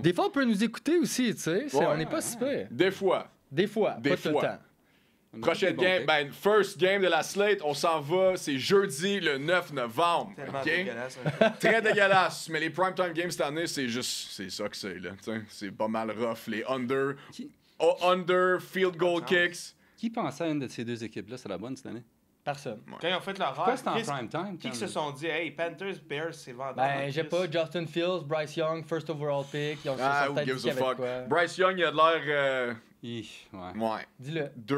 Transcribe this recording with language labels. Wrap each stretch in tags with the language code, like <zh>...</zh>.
<fr>Des fois, on peut nous écouter aussi, tu sais. On n'est pas si peu. Des fois. Des fois, pas tout le temps. Prochaine game, ben, first game de la slate, on s'en va, c'est jeudi le 9 novembre. Tellement OK? dégueulasse. Hein. Très dégueulasse, mais les primetime games cette année, c'est juste, c'est ça que c'est, là. T'sais, c'est pas mal rough. Les under, field goal kicks. Qui pensait à une de ces deux équipes-là, c'est la bonne cette année? Personne. Quand ils ont fait leur Pourquoi c'est en rêve, prime time? qui se sont dit, hey, Panthers, Bears, c'est vendeur. Ben, j'ai pas Justin Fields, Bryce Young, first overall pick. Ils ont</fr> <en>Who gives a fuck?</en> <fr>Bryce Young, il a de l'air... Ouais. Dis-le.</fr>